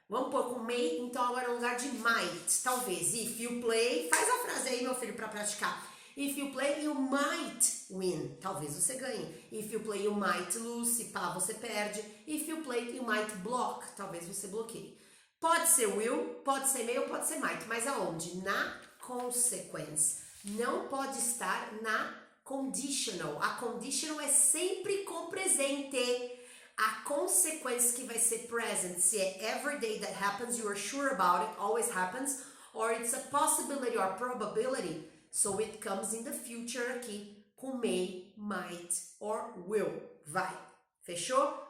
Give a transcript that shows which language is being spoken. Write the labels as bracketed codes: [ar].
[pt] Vamos pôr com may, então agora no lugar de might. Talvez. [en] If you play, [pt] faz a frase aí, meu filho, para praticar. [en] If you play, you might win. [pt] Talvez você ganhe. [en] If you play, you might lose. [pt] Se pá, você perde. [en] If you play, you might block. [pt] Talvez você bloqueie. Pode ser will, pode ser may ou pode ser might. Mas aonde? Na consequence. Não pode estar na conditional. A conditional é sempre com presente. [en] A consequence que vai ser present, se é every day that happens, you are sure about it, always happens, or it's a possibility or probability, so it comes in the future aqui com may, might or will. [pt] Vai. Fechou?